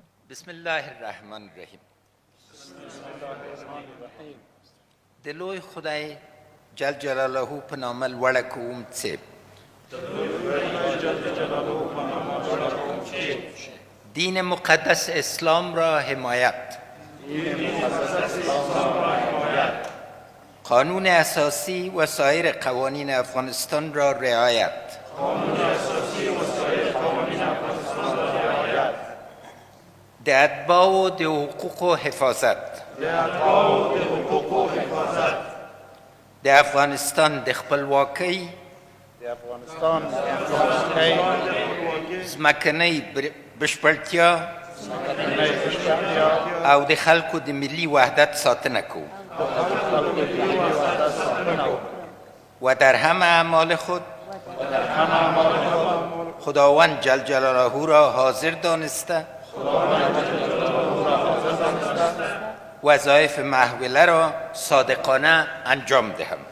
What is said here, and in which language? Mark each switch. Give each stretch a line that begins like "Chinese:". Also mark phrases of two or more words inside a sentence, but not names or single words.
Arabic: بسم الله الرحمن الرحیم.
Pashto: دلوی خدای
Arabic: جل جلاله
Pashto: په نام لوړه کوم چې
Persian: دین مقدس اسلام را حمایت، قانون اساسی و سایر قوانین افغانستان را رعایت،
Pashto: د اتباع و د حقوق حفاظت، د افغانستان د خپلواکۍ ځمکنۍ بشپړتیا او د خلکو د ملي وحدت ساتنه کوو
Persian: و در همه اعمال خود خداوند
Arabic: جل جلاله
Persian: را حاضر دانسته وظایف محوله را صادقانه انجام دهم.